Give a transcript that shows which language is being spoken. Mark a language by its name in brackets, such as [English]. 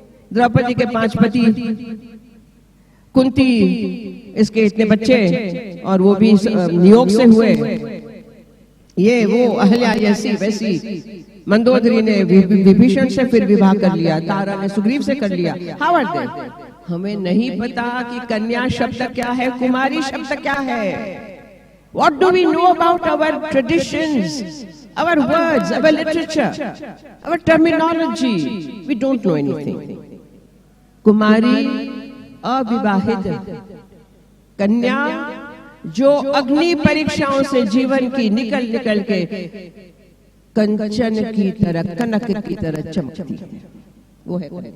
[Hindi] द्रौपदी के 5 पति, कुंती इसके इतने बच्चे, और वो भी नियोग से हुए। ये वो अहल्या ऐसी वैसी। मंदोदरी ने विभीषण से फिर विवाह कर लिया, तारा ने सुग्रीव से कर लिया। [English] How are they? [Hindi] हमें नहीं पता कि कन्या शब्द क्या है, कुमारी शब्द क्या है। [English] What do we know about our traditions, our words, our literature, our terminology? We don't know anything. [Hindi] कुमारी, अविवाहित कन्या जो अग्नि परीक्षाओं से जीवन की निकल के कंचन की तरह, कनक की तरह चमकती है, वो है।